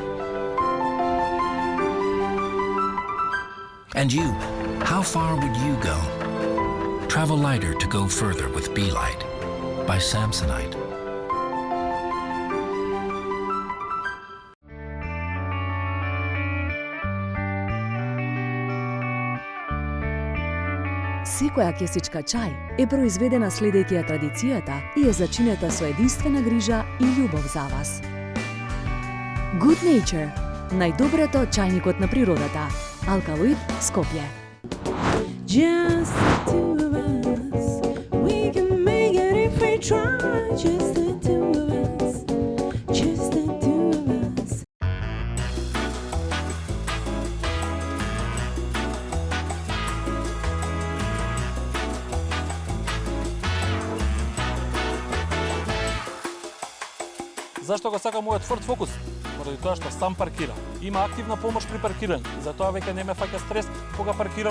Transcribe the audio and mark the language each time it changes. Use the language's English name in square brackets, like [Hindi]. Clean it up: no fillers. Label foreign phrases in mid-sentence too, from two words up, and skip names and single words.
[English] And you, how far would you go? Travel lighter to go further with Be Light by Samsonite. [Macedonian] Секоја кесичка чај е произведена следејќи ја традицијата и е зачинета со единствена грижа и љубов за вас. Good Nature, најдоброто чајникот на природата. Алкалоид, Скопје. [English] Just the two of us. We can make it if we try. Just the two of us. Just the two of us. [Macedonian] Зашто го сакам мојот Ford Focus? Поради тоа што сам паркирам. Има активна помош при паркирање, затоа веќе не ме фаќа стрес кога паркирам.